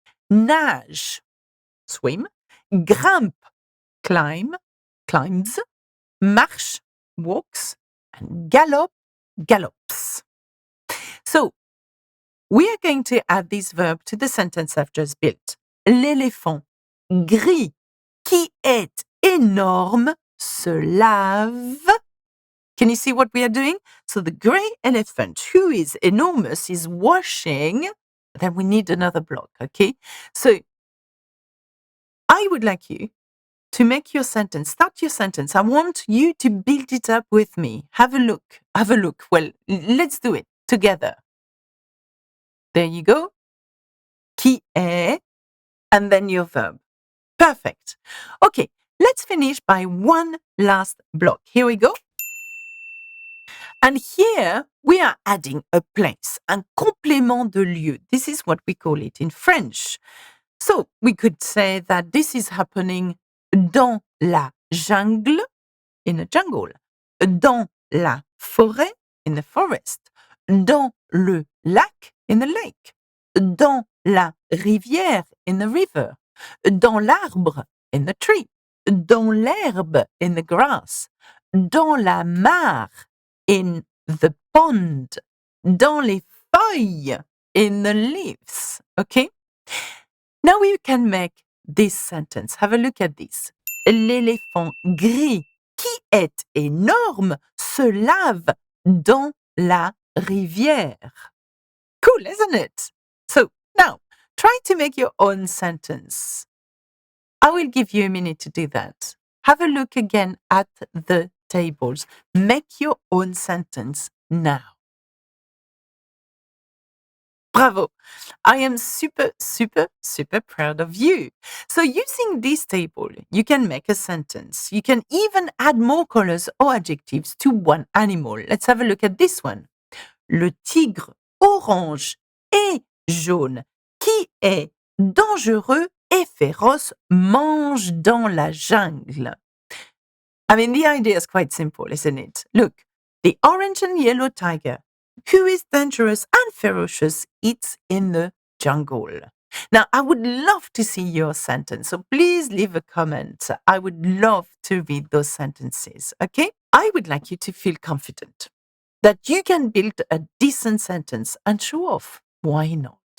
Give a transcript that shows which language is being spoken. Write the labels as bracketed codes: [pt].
[en] Nage, swim. Grimpe, climbs, marche, walks, and galope, gallops. So, we are going to add this verb to the sentence I've just built. [fr] L'éléphant gris qui est énorme se lave. [en] Can you see what we are doing? So the grey elephant who is enormous is washing. Then we need another block, okay? So, I would like you to make your sentence, start your sentence. I want you to build it up with me. Have a look. Well, let's do it together. There you go. [fr] Qui est, [en] and then your verb. Perfect. Okay, let's finish by one last block. Here we go. And here we are adding a place, [fr] un complément de lieu. [en] This is what we call it in French. So we could say that this is happening [fr] dans la jungle, [en] in a jungle, [fr] dans la forêt, [en] in the forest, [fr] dans le lac, [en] in the lake, [fr] dans la rivière, [en] in the river, [fr] dans l'arbre, [en] in the tree, [fr] dans l'herbe, [en] in the grass, [fr] dans la mare, [en] in the pond, [fr] dans les feuilles, [en] in the leaves. Okay? Now we can make this sentence. Have a look at this. [fr] L'éléphant gris qui est énorme se lave dans la rivière. [en] Cool, isn't it? So now try to make your own sentence. I will give you a minute to do that. Have a look again at the tables. Make your own sentence now. Bravo! I am super, super, super proud of you. So using this table, you can make a sentence. You can even add more colors or adjectives to one animal. Let's have a look at this one. [fr] Le tigre orange et jaune qui est dangereux et féroce mange dans la jungle. [en] I mean, the idea is quite simple, isn't it? Look, the orange and yellow tiger, who is dangerous and ferocious, eats in the jungle. Now, I would love to see your sentence, so please leave a comment. I would love to read those sentences, okay? I would like you to feel confident that you can build a decent sentence and show off. Why not?